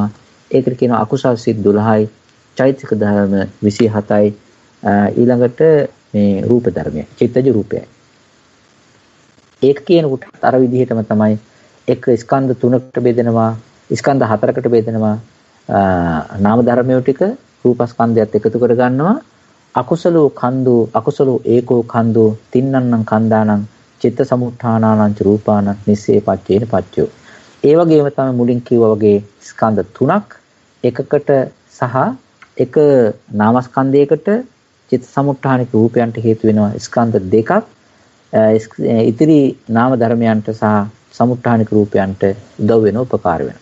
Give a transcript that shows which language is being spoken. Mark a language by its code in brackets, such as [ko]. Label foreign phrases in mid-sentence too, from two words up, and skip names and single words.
[si] ඒකට කියනවා අකුසල් සිත් 12යි චෛතසික ධර්ම 27යි ඊළඟට මේ රූප ධර්මය චිත්තජ රූපයයි. ඒක කියනකොට අර විදිහටම තමයි එක ස්කන්ධ තුනකට බෙදෙනවා, ස්කන්ධ හතරකට බෙදෙනවා. නාම ධර්මයෝ ටික රූපස්කන්ධයත් එකතු කර ගන්නවා. [pi] අකුසලෝ කන්දෝ අකුසලෝ ඒකෝ කන්දෝ තින්නන්නං කන්දානං චිත්ත සමුත්ථානානං රූපානං නිස්සේ පච්චේන පච්චයෝ. [si] ඒ වගේම තමයි මුලින් කිව්වා වගේ ස්කන්ධ තුනක් එකකට සහ එක නාමස්කන්ධයකට චිත්ත සමුත්ථානික රූපයන්ට හේතු වෙනවා ස්කන්ධ දෙකක්. ඉතිරි නාම ධර්මයන්ට සහ සමුත්ථානික රූපයන්ට උදව් වෙන උපකාර වෙනවා.